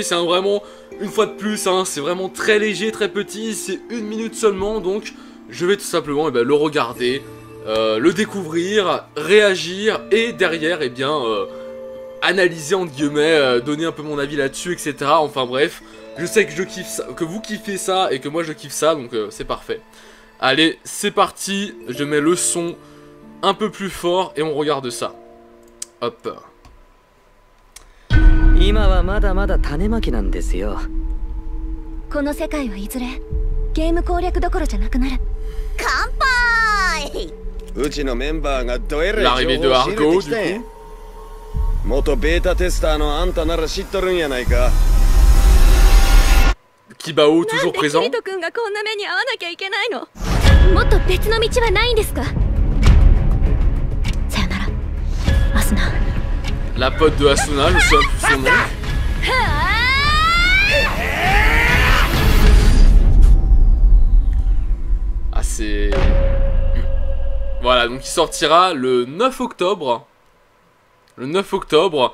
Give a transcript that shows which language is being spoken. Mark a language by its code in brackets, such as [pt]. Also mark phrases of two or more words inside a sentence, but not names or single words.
[fr] C'est vraiment une fois de plus, hein, c'est vraiment très léger, très petit, c'est 1 minute seulement, donc je vais tout simplement le regarder, le découvrir, réagir et derrière analyser entre guillemets, donner un peu mon avis là-dessus, etc. Enfin bref, je sais que je kiffe ça, que vous kiffez ça et que moi je kiffe ça, donc c'est parfait. Allez, c'est parti, je mets le son un peu plus fort et on regarde ça. Hop. [ja] 今はまだまだ種まきなんですよ。この世界はいずれゲーム攻略どころじゃなくなる。乾杯。うちのメンバーがどえらい情報を仕入れてきて。元ベータテスターのあんたなら知っとるんやないか。 [fr] Kibao toujours présent。 [ja] なんでキリト君がこんな目に遭わなきゃいけないの。もっと別の道はないんですか。さよなら、アスナ。 [fr] La pote de Asuna, je sais plus son nom. Ah c'est... Voilà, donc il sortira le 9 octobre. Le 9 octobre.